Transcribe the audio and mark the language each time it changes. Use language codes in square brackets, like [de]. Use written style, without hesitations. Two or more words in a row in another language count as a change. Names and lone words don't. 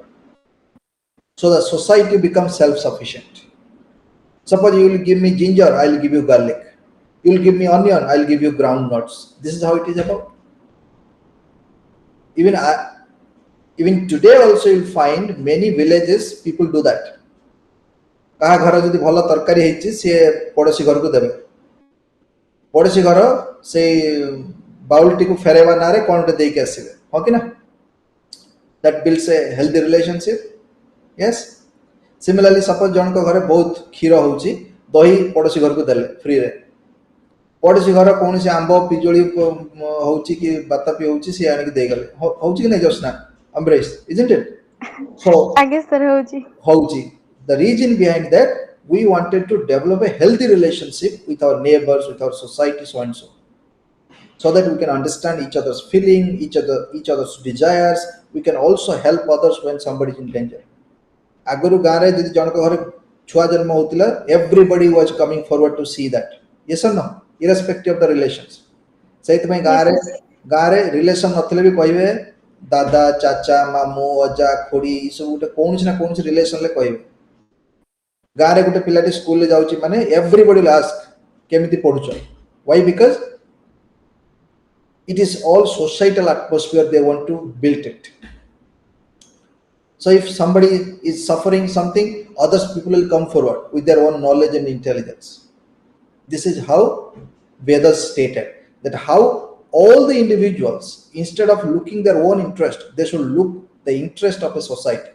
[en] So the society becomes self-sufficient. Suppose you will give me ginger, I'll give you garlic. You will give me onion, I'll give you groundnuts. This is how it is about. Even even today also you'll find many villages people do that. [or] କାହା ଘର ଯଦି ଭଲ ତରକାରୀ ହେଇଛି ସିଏ ପଡ଼ୋଶୀ ଘରକୁ ଦେବେ। ପଡ଼ୋଶୀ ଘର ସେଇ ବାଉଲଟିକୁ ଫେରାଇବା ନାଁରେ କ'ଣ ଗୋଟେ ଦେଇକି ଆସିବେ, ହଁ କି ନା? [en] That builds a healthy relationship. Yes. Similarly, suppose [or] ଜଣଙ୍କ ଘରେ ବହୁତ କ୍ଷୀର ହେଉଛି, ଦହି ପଡ଼ୋଶୀ ଘରକୁ ଦେଲେ ଫ୍ରିରେ। ପଡ଼ୋଶୀ ଘର କୌଣସି ଆମ୍ବ ପିଜୁଳି ହେଉଛି କି ବାତାପି ହେଉଛି ସିଏ ଆଣିକି ଦେଇଗଲେ, ହେଉଛି କି ନାହିଁ ଜୋସ୍ନା, ଅମ୍ବରେଶ, [en] isn't it? So [or] ଆଜ୍ଞା ସାର୍ ହଉଛି। ହଉଛି. [en] The reason behind that, we wanted to develop a healthy relationship with our neighbors, with our society, so and so that we can understand each other's feeling, each other's desires. We can also help others when somebody is in danger. [or] ଆଗରୁ ଗାଁରେ ଯଦି ଜଣଙ୍କ ଘରେ ଛୁଆ ଜନ୍ମ ହଉଥିଲା, [en] everybody was coming forward to see that. Yes or no? Irrespective of the relations. [or] ସେଇଥିପାଇଁ ଗାଁରେ ରିଲେସନ ନଥିଲେ ବି କହିବେ ଦାଦା, ଚାଚା, ମାମୁଁ, ଅଜା, ଖୁଡି, ଏ ସବୁ ଗୋଟେ କୌଣସି ନା କୌଣସି ରିଲେସନରେ କହିବେ। ଗାଁରେ ଗୋଟେ ପିଲାଟି ସ୍କୁଲରେ ଯାଉଛି ମାନେ [en] everybody will ask [or] କେମିତି ପଢୁଛ? [en] Why? Because it is all societal atmosphere they want to build it. So if somebody is suffering something, other people will come forward with their own knowledge and intelligence. This is how Vedas stated that how all the individuals, instead of looking their own interest, they should look the interest of a society.